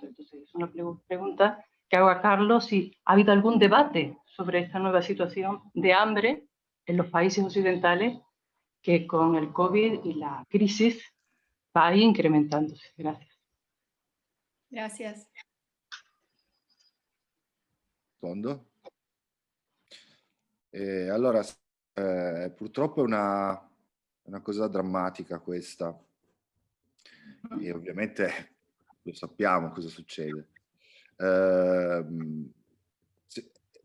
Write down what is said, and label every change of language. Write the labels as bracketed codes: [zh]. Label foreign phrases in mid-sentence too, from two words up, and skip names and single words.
[es] Entonces, es una pregunta que hago a Carlos, si ha habido algún debate sobre esta nueva situación de hambre en los países occidentales que con el COVID y la crisis va a ir incrementándose. Gracias. Gracias. [it] Rispondo? Allora, purtroppo è una cosa drammatica questa e ovviamente lo sappiamo cosa succede.